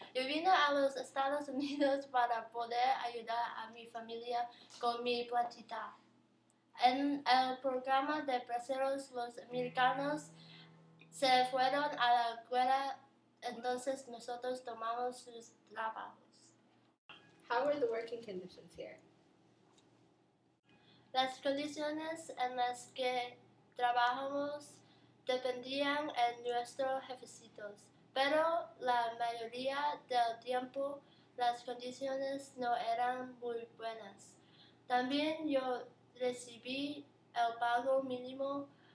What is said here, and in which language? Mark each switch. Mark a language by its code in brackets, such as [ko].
[es] Yo vine a los Estados Unidos para poder ayudar a mi familia con mi platita. En el programa de braceros, los americanos se fueron a la guerra, entonces nosotros tomamos sus trabajos. [en] How were the working conditions here? [es] Las condiciones en las que trabajamos dependían de nuestros jefecitos, pero la mayoría del tiempo las condiciones no eran muy buenas. También yo recibí el pago mínimo.